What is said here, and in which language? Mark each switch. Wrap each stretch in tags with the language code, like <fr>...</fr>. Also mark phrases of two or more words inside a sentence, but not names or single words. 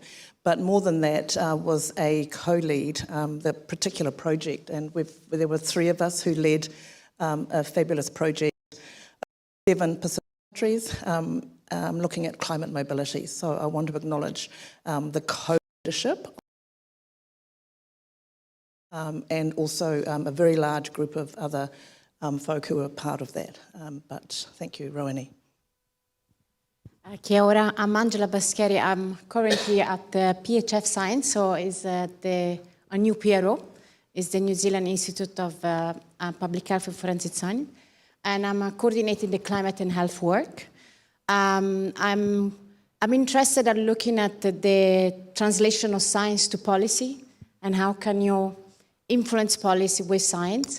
<en>But more than that, was a co-lead, the particular project, and there were 3 of us who led a fabulous project, 7 Pacific countries, looking at climate mobility. So I want to acknowledge the co-leadership and also a very large group of other folk who are part of that. But thank you, Roani.</en> <mi>Kia ora,</mi> <en>I'm Angela Bascheri. I'm currently at the PHF Science, so is a new PRO, is the New Zealand Institute of Public Health and Forensic Science, and I'm coordinating the climate and health work. I'm interested in looking at the translation of science to policy and how can you influence policy with science.</en>